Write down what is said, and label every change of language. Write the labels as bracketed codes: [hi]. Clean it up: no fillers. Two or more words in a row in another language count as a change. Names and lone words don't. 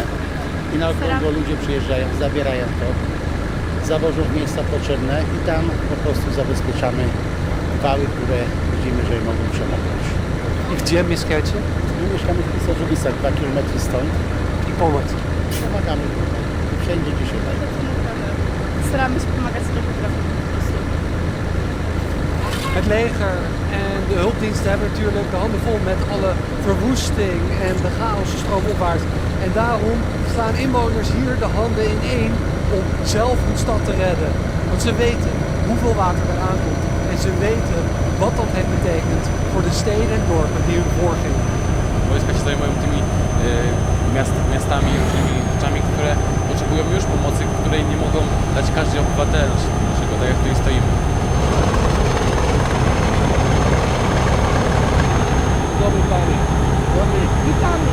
[pl] I na okrągło ludzie przyjeżdżają, zabierają to, zawożą w miejsca potrzebne i tam po prostu zabezpieczamy wały, które widzimy, że mogą przemoknąć. I gdzie mieszkacie? My mieszkamy w Pisarzowisach, 2 km stąd. I pomoc. Pomagamy wszędzie, gdzie się da. Staramy się pomagać do potrafi po prostu. [nl] Het leger en de hulpdiensten hebben natuurlijk de handen vol met alle verwoesting en de chaos stroomopwaarts. En daarom slaan inwoners hier de handen ineen om zelf hun stad te redden. Want ze weten hoeveel water er aankomt. En ze weten wat dat heeft betekend voor de steden en dorpen die hun voorgingen. [pl] Wojska się zajmują tymi miastami, różnymi rzeczami, które potrzebują już pomocy, której nie mogą dać każdy obywatel naszego, tak jak tutaj stoimy. Dobry panie. Dobry. Witamy.